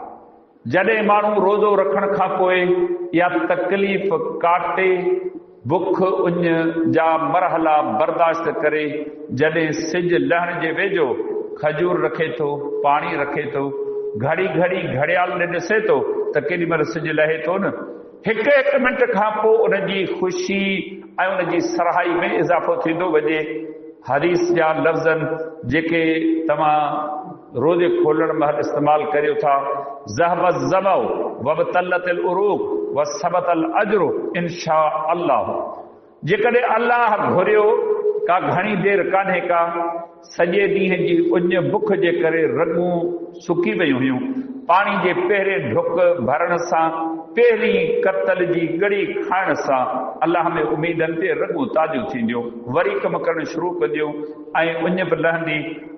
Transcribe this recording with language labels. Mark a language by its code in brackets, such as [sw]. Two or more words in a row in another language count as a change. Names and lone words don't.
[sd] जॾहिं माण्हू रोज़ो रखण खां पोइ इहा तकलीफ़ काटे बुख उञ जा मरहला बर्दाश्त करे, जॾहिं सिज लहण जे वेझो खजूर रखे थो, पाणी रखे थो, घड़ी घड़ी घड़ियाल ने ॾिसे थो त केॾी महिल सिज लहे थो न, हिकु हिकु मिंट खां पोइ उनजी ख़ुशी ऐं उनजी सराहाई में इज़ाफ़ो थींदो वञे। हदीस जा लफ़्ज़नि जेके तव्हां रोज़े खोलण महिल इस्तेमालु करियो था, [ar] ذهب الظمأ وابتلت العروق وثبت الأجر إن شاء الله. [sd] जेकॾहिं अल्लाह घुरियो, का घणी देरि कान्हे का, सॼे ॾींहं जी उञ बुख जे करे रॻूं सुकी वयूं हुयूं। पाणी जे पहिरें ढुक भरण सां, पहिरीं कतल जी ॻड़ी खाइण सां अल्लाह में उमीदनि ते रॻूं ताज़ियूं थींदियूं, वरी कमु करणु शुरू कंदियूं ऐं उञ बि लहंदी।